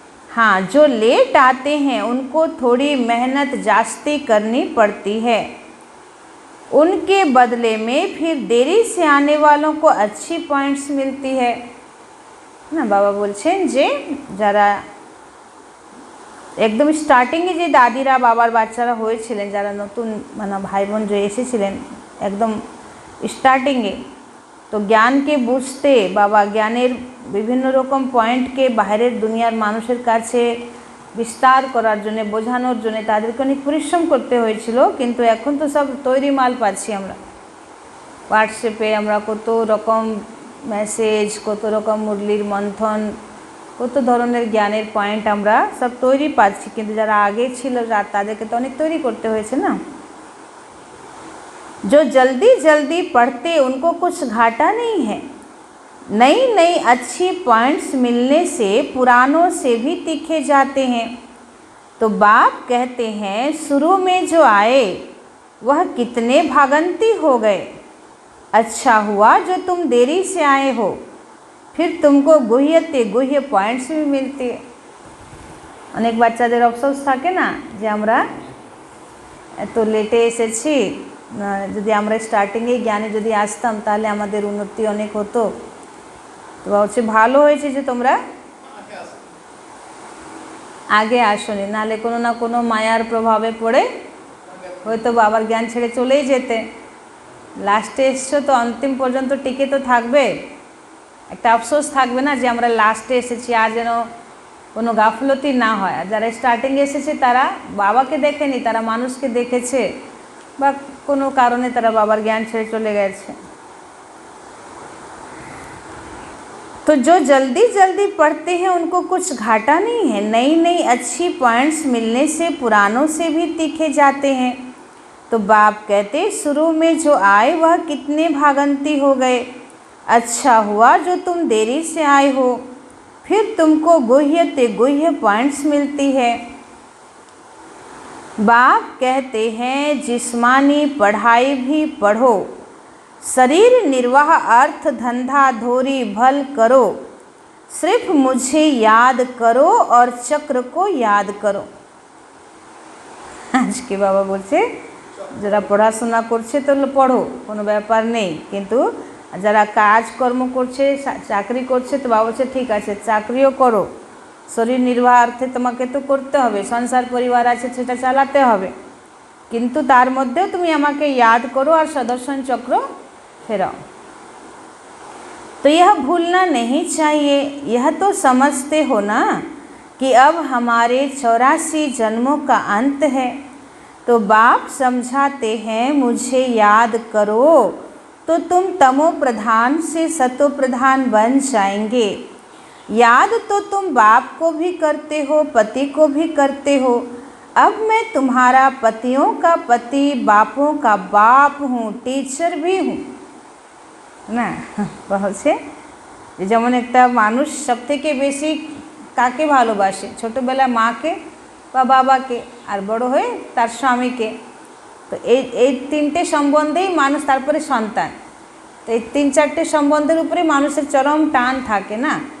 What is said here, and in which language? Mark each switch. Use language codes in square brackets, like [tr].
[hi] हाँ, जो लेट आते हैं उनको थोड़ी मेहनत जास्ती करनी पड़ती है, उनके बदले में फिर देरी से आने वालों को अच्छी पॉइंट्स मिलती है ना। [bn] बाबा बोलছেন যে যারা একদম স্টার্টিংয়ে যে দাদিরা বাবার বাচ্চারা হয়েছিলেন, যারা নতুন মানে ভাই বোন যে এসেছিলেন একদম স্টার্টিংয়ে, তো জ্ঞানকে বুঝতে বাবা জ্ঞানের বিভিন্ন রকম পয়েন্টকে বাইরের দুনিয়ার মানুষের কাছে বিস্তার করার জন্যে, বোঝানোর জন্যে তাদেরকে অনেক পরিশ্রম করতে হয়েছিল। কিন্তু এখন তো সব তৈরি মাল পাচ্ছি আমরা হোয়াটসঅ্যাপে, আমরা কত রকম মেসেজ, কত রকম মুরলির মন্থন, কত ধরনের জ্ঞানের পয়েন্ট আমরা সব তৈরি পাচ্ছি। কিন্তু যারা আগে ছিল তাদেরকে তো অনেক তৈরি করতে হয়েছে না। [hi] जो जल्दी जल्दी पढ़ते उनको कुछ घाटा नहीं है, नई नई अच्छी पॉइंट्स मिलने से पुरानों से भी तीखे जाते हैं। तो बाप कहते हैं शुरू में जो आए वह कितने भागंती हो गए, अच्छा हुआ जो तुम देरी से आए हो, फिर तुमको गुह्यते गुह्य पॉइंट्स भी मिलते। [bn] अनेक বাচ্চাদের অফসোস থাকে না যে আমরা এত লেটে এসেছি, যদি আমরা স্টার্টিংয়ে জ্ঞানে যদি আসতাম তাহলে আমাদের উন্নতি অনেক হতো। তো হচ্ছে ভালো হয়েছে যে তোমরা আগে আসোনি, নাহলে কোনো না কোনো মায়ার প্রভাবে পড়ে হয়তো বাবার জ্ঞান ছেড়ে চলেই যেতে। লাস্টে এসছো তো অন্তিম পর্যন্ত টিকে তো থাকবে, একটা আফসোস থাকবে না যে আমরা লাস্টে এসেছি, আর যেন কোনো গাফলতি না হয়। আর যারা স্টার্টিংয়ে এসেছে তারা বাবাকে দেখেনি, তারা মানুষকে দেখেছে বা কোনো কারণে তারা বাবার জ্ঞান ছেড়ে চলে গেছে। [hi] तो जो जल्दी जल्दी पढ़ते हैं उनको कुछ घाटा नहीं है, नई नई अच्छी पॉइंट्स मिलने से पुरानों से भी तीखे जाते हैं। तो बाप कहते शुरू में जो आए वह कितने भागंती हो गए, अच्छा हुआ जो तुम देरी से आए हो, फिर तुमको गुह्यते गुह्य पॉइंट्स मिलती है। बाप कहते हैं जिस्मानी पढ़ाई भी पढ़ो, शरीर निर्वाह अर्थ धंधा धोरी भल करो, सिर्फ मुझे याद करो और चक्र को याद करो। [bn] আজকে বাবা বলছে যারা পড়াশোনা করছে তো পড়ো, কোনো ব্যাপার নেই, কিন্তু যারা কাজকর্ম করছে চাকরি করছে তো বাবা বলছে ঠিক আছে চাকরিও করো, শরীর নির্বাহ অর্থে তোমাকে তো করতে হবে, সংসার পরিবার আছে সেটা চালাতে হবে, কিন্তু তার মধ্যেও তুমি আমাকে [hi] याद करो और सदर्शन चक्र फिराओ। तो यह भूलना नहीं चाहिए, यह तो समझते हो ना कि अब हमारे 84 जन्मों का अंत है। तो बाप समझाते हैं मुझे याद करो तो तुम तमो प्रधान से सतो प्रधान बन जाएंगे। याद तो तुम बाप को भी करते हो, पति को भी करते हो, अब मैं तुम्हारा पतियों का पति, बापों का बाप हूँ, टीचर भी हूँ না। [bn] বলছে যেমন একটা মানুষ সব থেকে বেশি কাকে ভালোবাসে, ছোটোবেলায় মাকে বা বাবাকে, আর বড় হয়ে তার স্বামীকে। তো এই তিনটে সম্বন্ধেই মানুষ, তারপরে সন্তান, তো এই তিন চারটে সম্বন্ধের উপরে মানুষের চরম টান থাকে না।